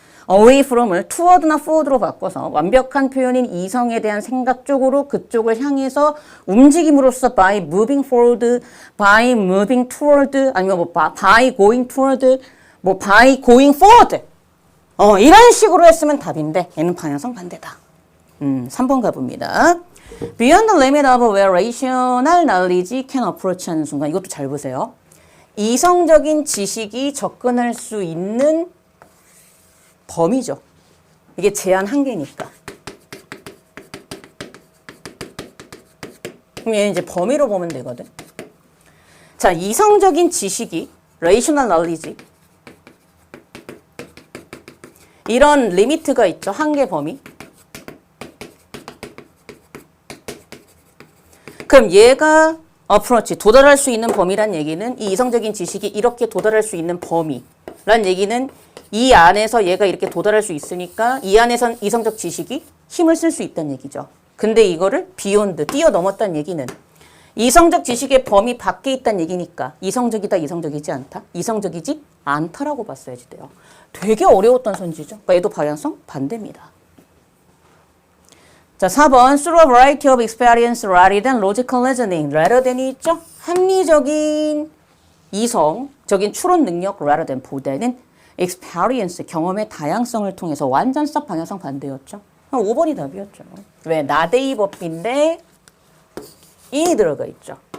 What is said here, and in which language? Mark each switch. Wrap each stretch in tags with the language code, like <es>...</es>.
<ko>away from을 toward나 forward로 바꿔서 완벽한 표현인 이성에 대한 생각 쪽으로 그쪽을 향해서 움직임으로써</ko> <en>by moving forward, by moving toward,</en> <ko>아니면 뭐</ko> <en>by going toward,</en> <ko>뭐</ko> <en>by going forward.</en> <ko>이런 식으로 했으면 답인데 얘는 방향성 반대다. 3번 가봅니다.</ko> <en>Beyond the limit of where rational knowledge can approach</en> <ko>하는 순간 이것도 잘 보세요. 이성적인 지식이 접근할 수 있는 범위죠. 이게 제한 한계니까. 그럼 얘는 이제 범위로 보면 되거든. 자, 이성적인 지식이 rational knowledge 이런 리미트가 있죠. 한계 범위. 그럼 얘가 approach 도달할 수 있는 범위란 얘기는 이 이성적인 지식이 이렇게 도달할 수 있는 범위란 얘기는 이 안에서 얘가 이렇게 도달할 수 있으니까 이 안에선 이성적 지식이 힘을 쓸 수 있다는 얘기죠. 근데 이거를 beyond, 뛰어넘었다는 얘기는 이성적 지식의 범위 밖에 있다는 얘기니까 이성적이다, 이성적이지 않다? 이성적이지 않다라고 봤어야지 돼요. 되게 어려웠던 선지죠. 그러니까 얘도 방향성 반대입니다.</ko> <en>자, 4번 through a variety of experience rather than logical reasoning.</en> <ko>rather than이 있죠? 합리적인 이성적인 추론 능력 rather than 보다는 experience, 경험의 다양성을 통해서 완전성 방향성 반대였죠. 5번이 답이었죠. 왜? 나데이 법인데 인이 들어가 있죠.</ko>